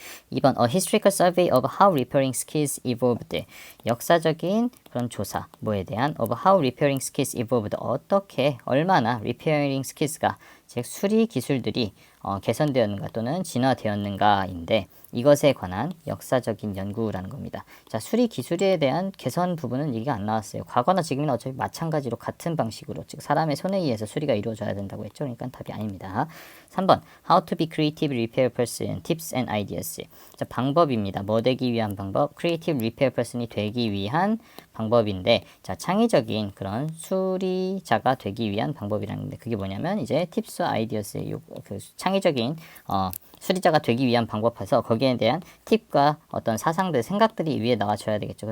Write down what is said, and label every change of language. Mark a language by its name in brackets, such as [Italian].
[Korean] 2번 [English] A historical survey of how repairing skills evolved [Korean] 역사적인 그런 조사 뭐에 대한 [English] of how repairing skills evolved [Korean] 어떻게 얼마나 repairing skills가 즉 수리 기술들이 개선되었는가 또는 진화되었는가인데 이것에 관한 역사적인 연구라는 겁니다. 자, 수리 기술에 대한 개선 부분은 얘기가 안 나왔어요. 과거나 지금이나 어차피 마찬가지로 같은 방식으로 즉 사람의 손에 의해서 수리가 이루어져야 된다고 했죠. 그러니까 답이 아닙니다. [English] 3번 How to be creative repair person tips and ideas [Korean] 자, 방법입니다. 뭐 되기 위한 방법? [English] creative repair person [Korean] 이 되기 위한 방법인데 자, 창의적인 그런 수리자가 되기 위한 방법이라는 데 그게 뭐냐면 이제 팁스 아이디어스 그 창의적인 수리자가 되기 위한 방법에서 거기에 대한 팁과 어떤 사상들, 생각들이 위에 나와줘야 되겠죠.